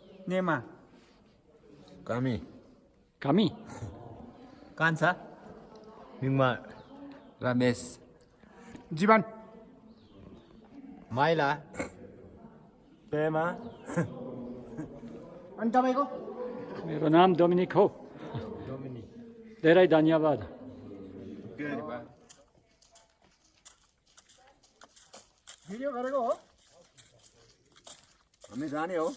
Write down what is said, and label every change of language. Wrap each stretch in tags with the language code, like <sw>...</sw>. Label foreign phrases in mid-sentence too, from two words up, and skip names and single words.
<ne>Nema. Kami. Kami. Kansa. Mingma. Ramesh. Jiban. Maila. Pema. अनि तपाईँको मेरो नाम डोमिनिक हो धेरै धन्यवाद भिडियो गरेको हो हामी जाने हो</ne>